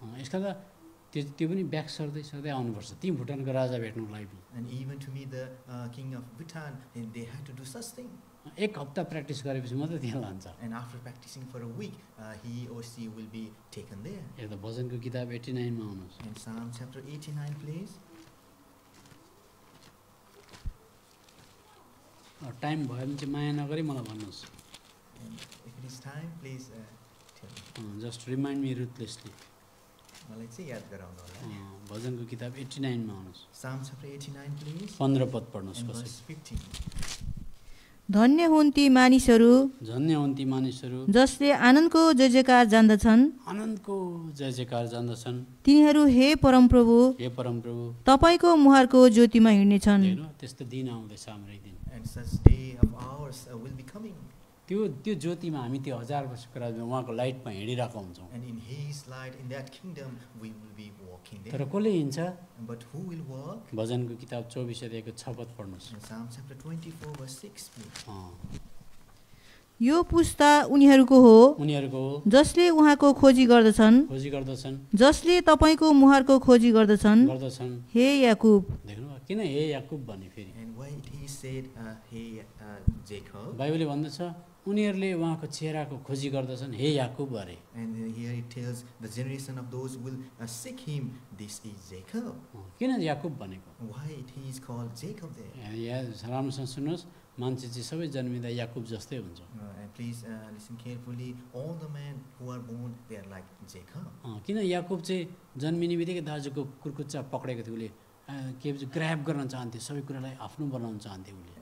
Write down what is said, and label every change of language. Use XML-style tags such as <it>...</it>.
<ne>यसका त त्यो पनि ब्याक सर्दै सर्दै आउनुपर्छ ती भुटानको राजा भेट्नुको लागि।</ne> <en>And even to meet the king of Bhutan, they had to do such thing.</en> <ne>1 हप्ता प्र्याक्टिस गरेपछि मात्रै त्यहाँ लान्छ।</ne> <en>And after practicing for a week, he or she will be taken there.</en> <ne>हेर्दा भजनको किताब 89 मा आउनुहोस्।</ne> <en>And Psalm chapter 89, please.</en> <ne>Time भयो भने चाहिँ माया नगरी मलाई भन्नुहोस्।</ne> <en>And if it is time, please tell me. Just remind me ruthlessly.</en> <ne>मलाई चाहिँ याद गराउनु होला। भजनको किताब 89 मा आउनुहोस्।</ne> <en>Psalm chapter 89, please.</en> <ne>15 पद पढ्नुहोस्</ne> <en>And</en> <ne>कसरी।</ne> <en>verse 15.</en> <ne>धन्य हुन् ती मानिसहरू धन्य हुन् ती मानिसहरू जसले आनन्दको जय जयकार जान्दछन्, आनन्दको जय जयकार जान्दछन्। तिनीहरू हे परमप्रभु हे परमप्रभु, तपाईँको मुहारको ज्योतिमा हिँड्नेछन्। हेर्नु त्यस्तो दिन आउँदैछ हाम्रो एक दिन।</ne> <en>And such day of ours will be coming.</en> <ne>त्यो ज्योतिमा हामी त्यो 1000 वर्षको राज्यमा उहाँको लाइटमा हिँडिरहेको हुन्छौँ।</ne> <en>And in his light, in that kingdom, we will be walking</en> <ne>तर</ne> <en>there.</en> <ne>कसले हिँड्छ?</ne> <en>But who will walk?</en> <ne>भजनको किताब 24 अध्यायको 6 पद पढ्नुहोस्।</ne> <en>In Psalm chapter 24, verse 6, please.</en> <ne>यो पुस्ता उनीहरूको हो उनीहरूको जसले उहाँको खोजी गर्दछन्, खोजी गर्दछन् जसले तपाईँको मुहारको खोजी गर्दछन्, हे याकुब। देख्नु किन हे याकुब भने फेरि</ne> <en>And why he said, hey, Jacob?</en> <ne>बाइबलले भन्दछ उनीहरूले उहाँको चेहराको खोजी गर्दछन्, हे याकुब अरे।</ne> <en>And here it tells the generation of those who will seek him, this is Jacob.</en> <ne>किन याकुब भनेको?</ne> <en>Why he is called Jacob there?</en> <ne>यहाँ राम्रोसँग सुन्नुहोस्, मान्छे चाहिँ सबै जन्मिँदा याकुब जस्तै हुन्छ।</ne> <en>And please listen carefully. All the men who are born, they are like Jacob.</en> <ne>किन याकुब चाहिँ जन्मिने बित्तिकै दाजुको कुर्कुच्चा पक्रेको थियो, उसले के भन्छ ग्राब गर्न चाहन्थ्यो, सबै कुरालाई आफ्नो बनाउन चाहन्थ्यो उसले।</ne>